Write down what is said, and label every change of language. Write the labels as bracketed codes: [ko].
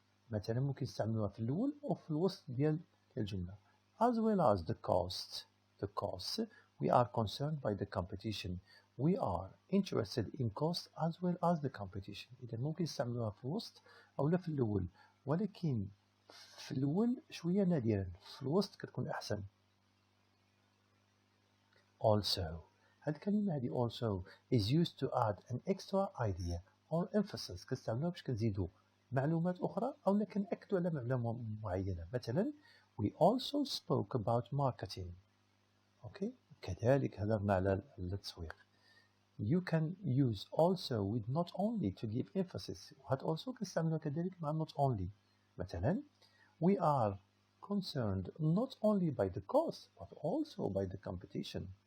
[ar] مثلا ممكن نستعملوها في الأول أو في الوسط ديال الجملة. [en] as well as the cost. we are concerned by the competition. we are interested in cost as well as the competition. [ar] إذا ممكن نستعملوها في الوسط أو لا في الأول، ولكن في الأول شوية نادرا، في الوسط كتكون أحسن. [en] also. [ar] هاد الكلمة هادي [en] also is used to add an extra idea or emphasis. [ar] كنستعملوها باش كنزيدو معلومات أخرى أو كنأكدو على معلومة معينة. مثلا [en] we also spoke about marketing. [ar] okay كذلك هضرنا على التسويق. [en] you can use also with not only to give emphasis. [ar] وهاد also كنستعملوها كذلك مع not only. مثلا [en] we are concerned not only by the cost but also by the competition.